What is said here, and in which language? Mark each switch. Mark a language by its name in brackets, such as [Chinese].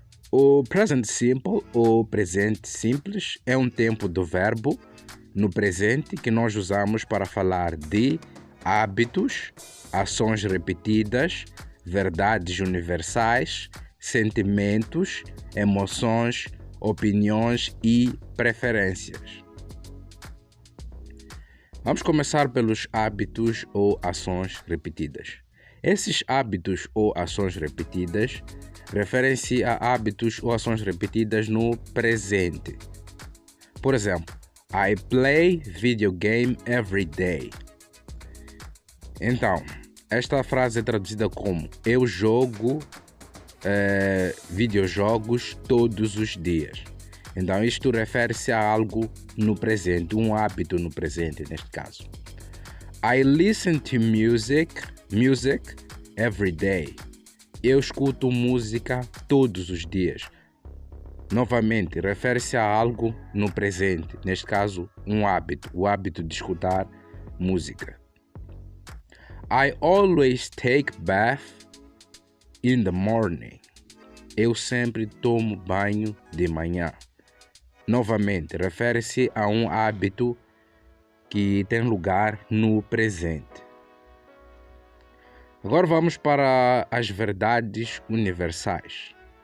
[Portuguese] O present simple, ou presente simples, é um tempo do verbo no presente que nós usamos para falar de hábitos, ações repetidas, verdades universais, sentimentos, emoções, opiniões e preferências. Vamos começar pelos hábitos ou ações repetidas. Esses hábitos ou ações repetidas referem-se a hábitos ou ações repetidas no presente. Por exemplo, [English] I play video game every day. [Portuguese] Então, esta frase é traduzida como eu jogo videojogos todos os dias. Então, isto refere-se a algo no presente, um hábito no presente, neste caso. [English] I listen to music every day. [Portuguese] Eu escuto música todos os dias. Novamente, refere-se a algo no presente, neste caso, um hábito, o hábito de escutar música. [English] I always take bath in the morning. [Portuguese] Eu sempre tomo banho de manhã. Novamente, refere-se a um hábito que tem lugar no presente. Agora vamos para as verdades universais.